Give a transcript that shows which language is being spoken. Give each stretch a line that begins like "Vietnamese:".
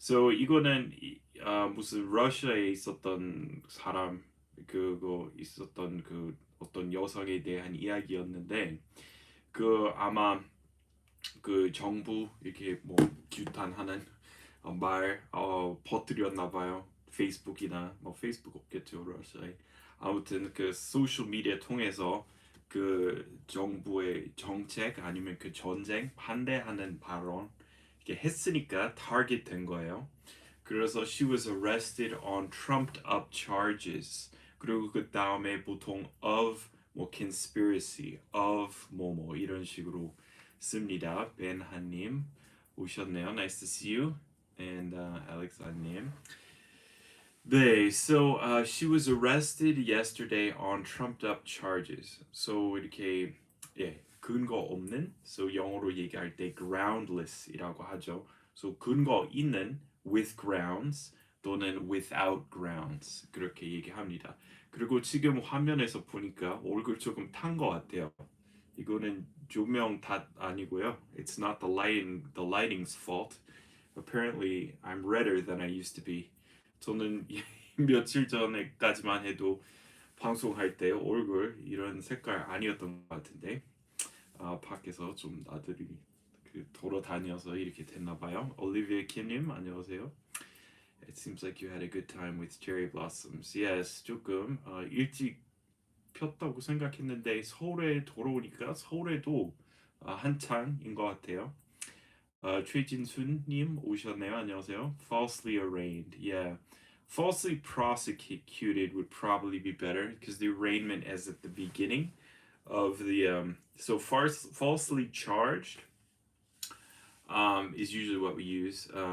Korean: 이거는 무슨 러시아에 있었던 사람 그거 있었던 그 어떤 여성에 대한 이야기였는데 아마 그 정부 이렇게 뭐 규탄하는 말 퍼뜨렸나 봐요. 페이스북이나 뭐 페이스북 없겠죠 러시아에. 아무튼 그 소셜 미디어 통해서 그 정부의 정책 아니면 그 전쟁 반대하는 발언 이렇게 했으니까 타겟 된 거예요. 그래서
English: she was arrested on trumped up charges.
Korean: 그리고 그 다음에 보통 of 뭐 conspiracy, of 뭐뭐 이런 식으로 씁니다. 벤하님 오셨네요.
English: Nice to see you. And Alexand님.
Korean: 네,
English: she was arrested yesterday on trumped up charges.
Korean: 이렇게 근거 없는, 영어로 얘기할 때 groundless이라고 하죠. 근거 있는
English: with grounds
Korean: 또는
English: without grounds
Korean: 그렇게 얘기합니다. 그리고 지금 화면에서 보니까 얼굴 조금 탄 것 같아요. 이거는 조명 탓 아니고요.
English: It's not the lighting's fault. Apparently, I'm redder than I used to be.
Korean: 저는 며칠 전에까지만 해도 방송할 때 얼굴 이런 색깔 아니었던 것 같은데 밖에서 좀 나들이 돌아다녀서 이렇게 됐나 봐요. 올리비아 킴님 안녕하세요.
English: It seems like you had a good time with cherry blossoms. Yes,
Korean: 조금 일찍 폈다고 생각했는데 서울에 돌아오니까 서울에도 한창인 것 같아요. 최진순님 오셨네요. 안녕하세요.
English: Falsely arraigned. Yeah. Falsely prosecuted would probably be better because the arraignment is at the beginning of the falsely charged is usually what we use.